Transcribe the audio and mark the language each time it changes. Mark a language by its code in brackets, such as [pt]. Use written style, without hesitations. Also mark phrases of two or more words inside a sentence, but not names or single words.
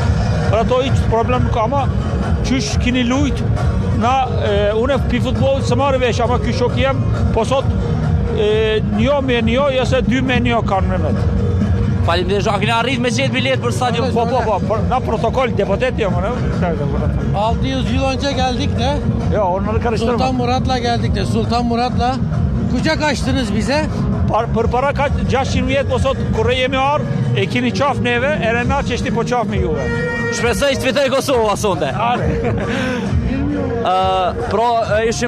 [sq] Për ato i problem nuk ka, ama qysh kini lujtë, na, une pi futbolit së marrë vesh, ama kjo shok jem, po sot njo me njo, jese 2 me njo kanë me metë. Falim dhe shak, këna arrit me qetë bilet për stadion. Po, na protokoll depotet jam, ne? [tr] 600 yıl önce geldik de Jo, onları karıştırma. Sultan Murat'la geldik de Sultan Murat'la kucak açtınız bize. [sq] Për para ka 600 vjet, po sot kur jemi arë, e kini qaf neve, ere na që ishti po qaf me juve. Shpresoj të fitoj Kosova sonde. Are. Pro ishim